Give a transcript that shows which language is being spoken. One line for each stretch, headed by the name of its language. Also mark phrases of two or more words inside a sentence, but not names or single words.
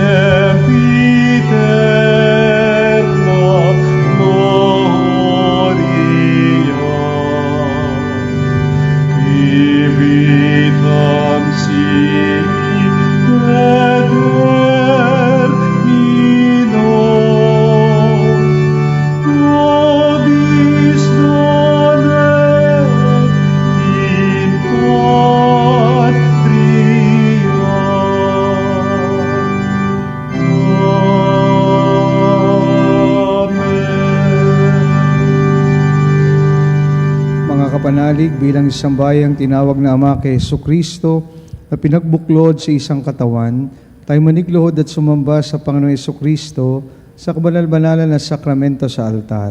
Latin: sempiterna gloria, vitam sic et termino, nobis donet in patria. Amen.
Filipino: Mga kapanalig, bilang isang bayang tinawag na Ama kay Hesukristo na pinagbuklod sa isang katawan, tayo manigluhod at sumamba sa Panginoong Hesukristo sa kabanal-banalan na sakramento sa altar.